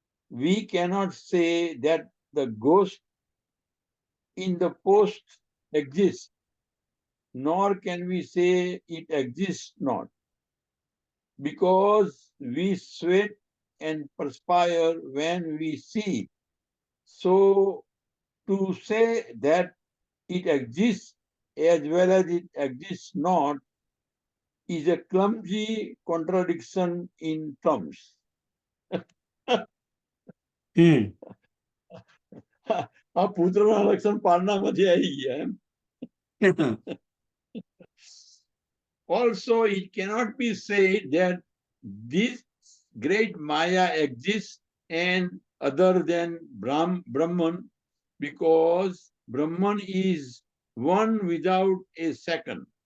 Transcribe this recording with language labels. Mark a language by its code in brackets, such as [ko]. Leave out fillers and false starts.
[en] We cannot say that the ghost in the post exists, nor can we say it exists not, because we sweat and perspire when we see it. So to say that it exists as well as it exists not is a clumsy contradiction in terms. [gu] આ પુત્રના લક્ષણ પારણામાંથી આવી ગયા એમ. [en] Also, it cannot be said that this great Maya exists and other than Brahman, because Brahman is one without a second.